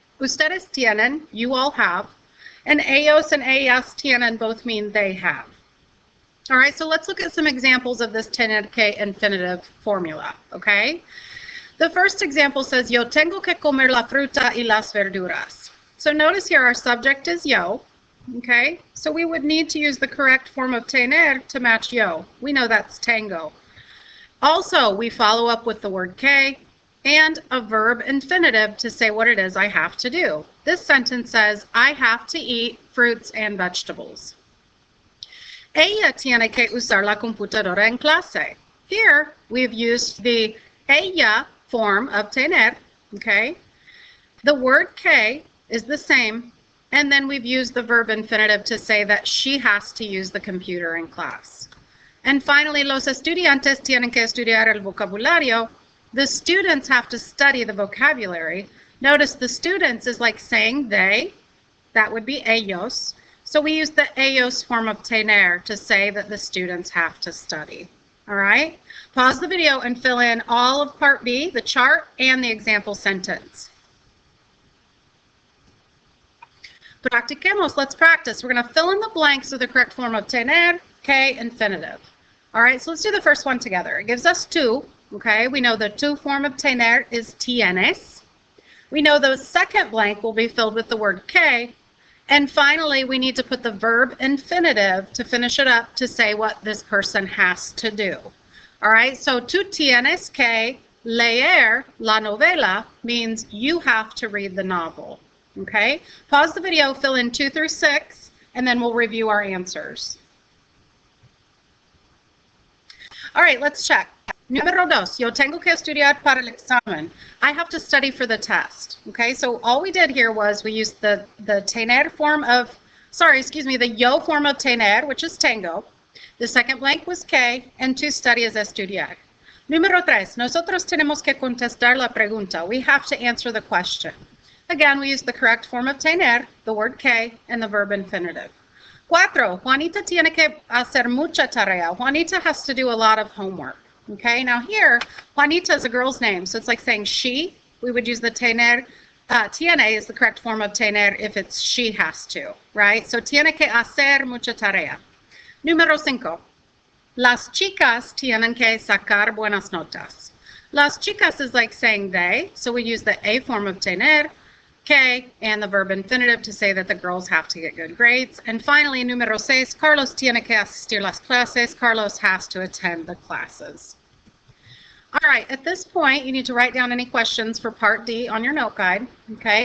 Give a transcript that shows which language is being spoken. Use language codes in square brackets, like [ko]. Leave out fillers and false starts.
[es] Ustedes tienen, [en] you all have. And ellos and ellas tienen both mean they have. All right, so let's look at some examples of this tener que infinitive formula, okay? The first example says, [es] yo tengo que comer la fruta y las verduras. [en] So notice here our subject is yo, okay? So we would need to use the correct form of tener to match yo. We know that's tango. Also, we follow up with the word que and a verb infinitive to say what it is I have to do. This sentence says, I have to eat fruits and vegetables. [es] Ella tiene que usar la computadora en clase. [en] Here, we've used the ella form of tener, okay? The word que is the same, and then we've used the verb infinitive to say that she has to use the computer in class. And finally, [es] los estudiantes tienen que estudiar el vocabulario. [en] The students have to study the vocabulary. Notice the students is like saying they, that would be ellos. So we use the ellos form of tener to say that the students have to study. All right? Pause the video and fill in all of Part B, the chart, and the example sentence. [es] Practiquemos. [en] Let's practice. We're going to fill in the blanks with the correct form of tener, que, infinitive. All right, so let's do the first one together. It gives us tú, okay? We know the tú form of tener is tienes. We know the second blank will be filled with the word que. And finally, we need to put the verb infinitive to finish it up to say what this person has to do. All right, so [es] tú tienes que leer la novela [en] means you have to read the novel. Okay, pause the video, fill in 2 through 6, and then we'll review our answers. All right, let's check. [es] Número 2, yo tengo que estudiar para el examen. [en] I have to study for the test. Okay, so all we did here was we used the tener form of, the yo form of tener, which is tengo. The second blank was que, and to study is estudiar. [es] Número 3, nosotros tenemos que contestar la pregunta. [en] We have to answer the question. Again, we use the correct form of tener, the word que, and the verb infinitive. [es] 4, Juanita tiene que hacer mucha tarea. [en] Juanita has to do a lot of homework. Okay, now here, Juanita is a girl's name, so it's like saying she. We would use the tener. Tiene is the correct form of tener if it's she has to, right? [es] So tiene que hacer mucha tarea. Número 5. Las chicas tienen que sacar buenas notas. [en] Las chicas is like saying they, so we use the a form of tener, que, and the verb infinitive to say that the girls have to get good grades. And finally, [es] número 6, Carlos tiene que asistir las clases. [en] Carlos has to attend the classes. All right, at this point, you need to write down any questions for Part D on your note guide, okay?